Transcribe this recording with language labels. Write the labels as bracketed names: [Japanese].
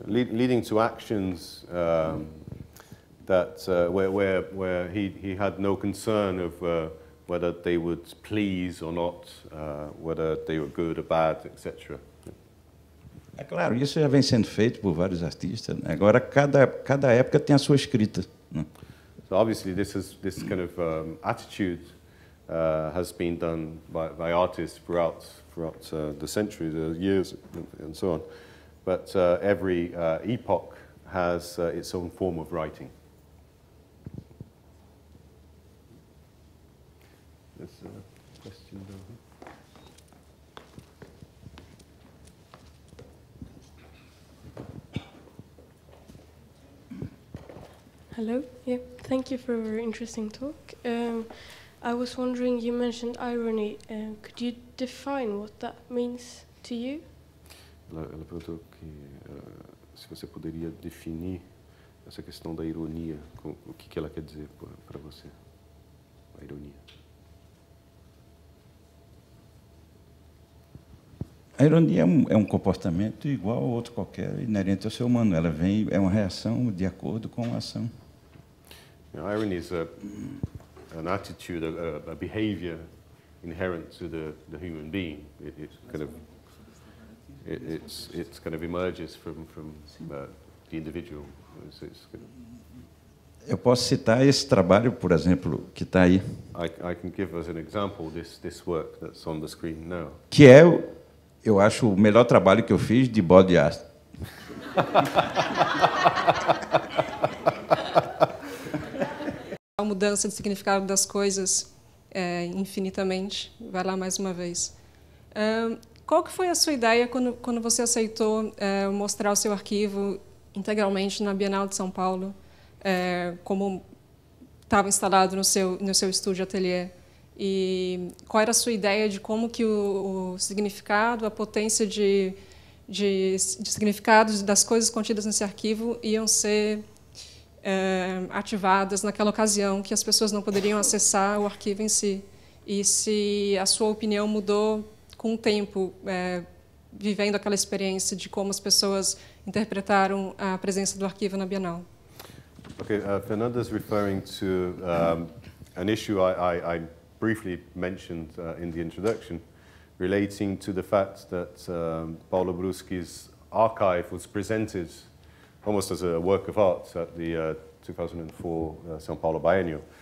[English] Leading to actions that where he had no concern of whether they would please or not, whether they were good or bad, etc. [Portuguese] É claro, isso já vem sendo feito por vários artistas, né? Agora cada época tem a sua escrita, né? [English] So obviously this kind of attitude has been done by artists throughout the centuries, the years, and so on. But every epoch has its own form of writing. There's a question down here. Hello. Yeah. Thank you for a very interesting talk. I was wondering, you mentioned irony. Could you define what that means to you? [Portuguese] Ela perguntou se você poderia definir essa questão da ironia, o que ela quer dizer para você, a ironia. A ironia é um comportamento igual ao outro qualquer, inerente ao ser humano. Ela é uma reação de acordo com a ação. [English] Irony is an attitude, a behavior inherent to the human being. It kind of it's kind of emerges from the individual. It's [Portuguese] Eu posso citar esse trabalho, por exemplo, que está aí, [English] I can give as an example this work that's on the screen now. [Portuguese] que é, eu acho, o melhor trabalho que eu fiz de body art. A mudança de significado das coisas infinitamente. Vai lá mais uma vez. Qual que foi a sua ideia quando você aceitou mostrar o seu arquivo integralmente na Bienal de São Paulo, como estava instalado no seu estúdio ateliê? E qual era a sua ideia de como que o significado, a potência de significados das coisas contidas nesse arquivo iam ser ativadas naquela ocasião que as pessoas não poderiam acessar o arquivo em si? E se a sua opinião mudou com o tempo, vivendo aquela experiência de como as pessoas interpretaram a presença do arquivo na Bienal? [English] Okay, Fernanda's referring to an issue I briefly mentioned in the introduction, relating to the fact that Paulo Brusqui's archive was presented almost as a work of art at the 2004 São Paulo Biennial.